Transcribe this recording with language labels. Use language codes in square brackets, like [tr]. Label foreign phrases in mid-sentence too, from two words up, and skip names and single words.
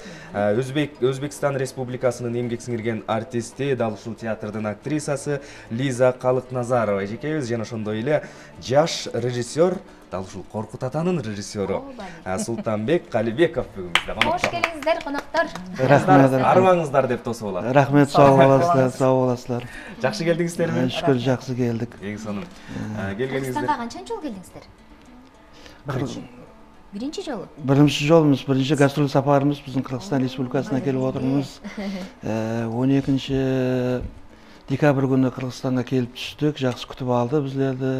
[ky] Өзбекстан Республикасынын эмгек сиңирген артисти, дал ушул театрдын актрисасы Лиза Калыкназарова эжекебиз жана ошондой эле жаш режиссер, дал ушул Коркут атанын режиссеру Султанбек Калибеков бүгүн бизде конокто. Кош келиңиздер, коноктор. [kaa] Рахмет. [ky] Арыбаңыздар деп тосуп алат. [kaa] Рахмет, сау боласыздар, сау боласыздар. [ky] Жакшы келдиңиздерби? Шүкүр, жакшы келдик. Эң сонун. Келгениңизде Кыргызстанга канчанчы жолу келдиңиздер? Биринчи жолу? Биринчи жолубуз, биринчи гастроль сапарыбыз биздин Кыргызстан Республикасына келип отурмуз. 12 декабрь күнү Кыргызстанга келип түштүк, жакшы күтүп алды биздерди.